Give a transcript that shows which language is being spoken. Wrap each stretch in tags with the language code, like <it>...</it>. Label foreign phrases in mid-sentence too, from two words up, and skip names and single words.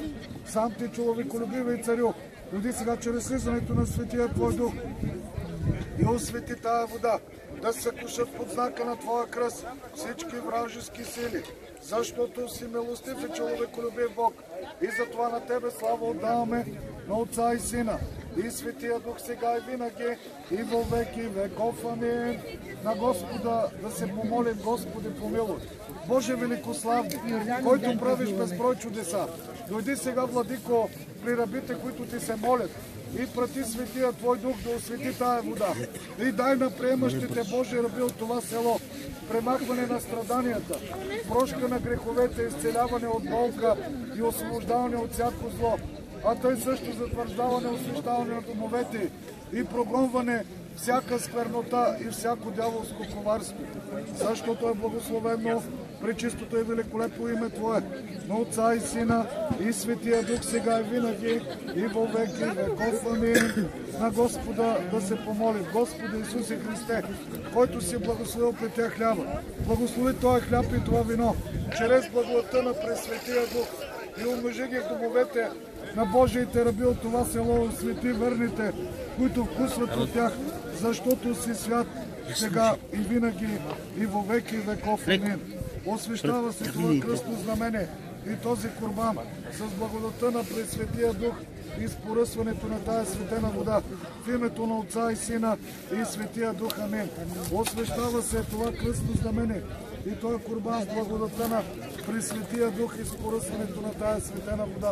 <bg>Сам Ти, човеколюбивый царю, дойди сега чрез слизането на Светия Твой Дух и освети тая вода, да се съкрушат под знака на Твоя кръст всички вражески сили, защото си милостив и човеколюбив Бог. И затова на Тебе слава отдаваме, на Отца и Сина и Светия Дух сега и винаги и</bg> <cu>во веки веков.</cu> <bg>Амин. На Господа да се помолим. Господи, помилуй. Боже великославни, който правиш безброй чудеса, дойди сега, Владико, при рабите, които Ти се молят, и прати Светия Твой Дух да освети тая вода. И дай на приемащите Божи раби от това село премахване на страданията, прошка на греховете, изцеляване от болка и освобождаване от всяко зло, а тъй също затвърждаване, освещаване на домовете и прогонване всяка сквернота и всяко дяволско коварство. Защото е благословено пречистото и великолепно име Твое, на Отца и Сина и Светия Дух сега и винаги и</bg> <cu>во веки веков.</cu> <bg>Амин. На Господа да се помолим. Господи Исусе Христе, който си благословил при тях хляба, благослови този хляб и това вино, чрез благодата на Пресветия Дух, и умножи ги в домовете на Божиите раби от това село, освети верните, които вкусват от тях, защото си свят сега и винаги и</bg> <cu>во веки веков.</cu> <bg>Амин. Освещава се това кръстно знамение и този курбан с благодата на Пресветия Дух и с поръсването на тая светена вода в името на Отца и Сина и Светия Дух. Амин. Освещава се това кръстно знамение и този курбан с благодата на Пресветия Дух и споръсването на тая светена вода.</bg>